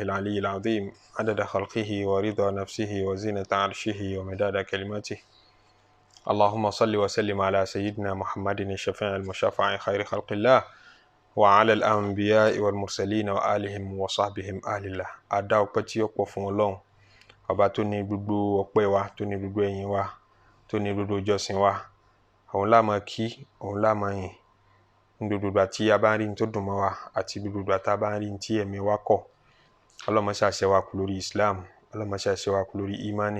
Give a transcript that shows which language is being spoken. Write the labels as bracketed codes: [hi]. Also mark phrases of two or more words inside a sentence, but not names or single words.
[ar] العلي العظيم عدد خلقه ورضا نفسه وزينة عرشه ومداد كلماته اللهم صل وسلم على سيدنا محمد الشفيع المشفع خير خلق الله وعلى الأنبياء والمرسلين وآلهم وصحبهم آل الله أدعو بتيوك وفون [yo] ọba tó ní gbogbo ọpẹ́ wa, tó ní gbogbo ẹ̀yìn wa, tó ní gbogbo ìjọsìn wa, òun la máa kí, òun la máa yìn ní gbogbo ìgbà tí a bá ń rí ní tó dùn mọ́ wa àti gbogbo ìgbà tá a bá ń rí ní tí ẹ̀mí wa kọ̀. Ọlọ́run má ṣe wá kú lórí Islam, Ọlọ́run má ṣe wá kú lórí imani.